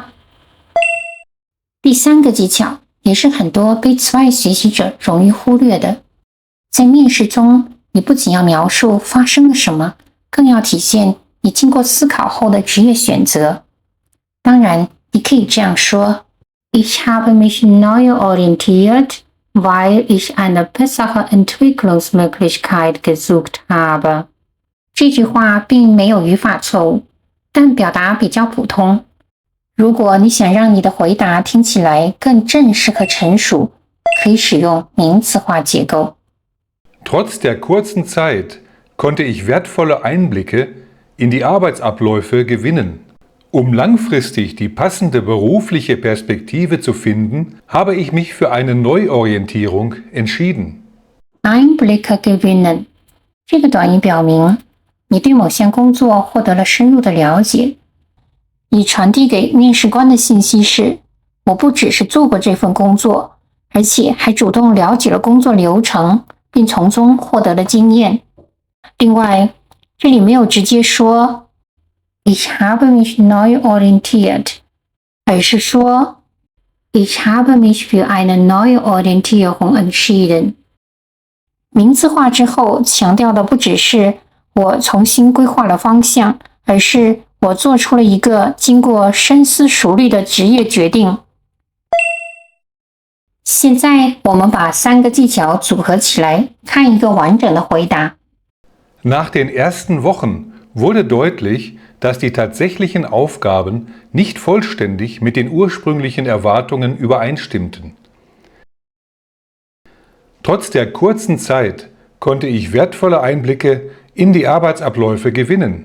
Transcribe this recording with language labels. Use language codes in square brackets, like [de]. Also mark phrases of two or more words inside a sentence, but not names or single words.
[zh] 第3个技巧，也是很多B2学习者容易忽略的。在面试中，你不仅要描述发生了什么，更要体现你经过思考后的职业选择。当然，你可以这样说 [de] Ich habe mich neu orientiert, weil ich eine bessere Entwicklungsmöglichkeit gesucht habe。 [zh] 这句话并没有语法错误，但表达比较普通。如果你想让你的回答听起来更正式和成熟，可以使用名词化结构。 [de] Trotz der kurzen Zeit konnte ich wertvolle Einblicke in die Arbeitsabläufe gewinnen. Um langfristig die passende berufliche Perspektive zu finden, habe ich mich für eine Neuorientierung entschieden. Einblicke gewinnen [zh] 这个短语表明你对某项工作获得了深入的了解，以传递给面试官的信息是：我不只是做过这份工作，而且还主动了解了工作流程，并从中获得了经验。另外，这里没有直接说 [de] Ich habe mich neu orientiert， [zh] 而是说 [de] Ich habe mich für eine neue Orientierung entschieden。 [zh] 名词化之后，强调的不只是我重新规划了方向，而是我做出了一个经过深思熟虑的职业决定。现在我们把3个技巧组合起来，看一个完整的回答。 [de] Nach den ersten Wochen wurde deutlich, dass die tatsächlichen Aufgaben nicht vollständig mit den ursprünglichen Erwartungen übereinstimmten. Trotz der kurzen Zeit konnte ich wertvolle Einblicke in die Arbeitsabläufe gewinnen.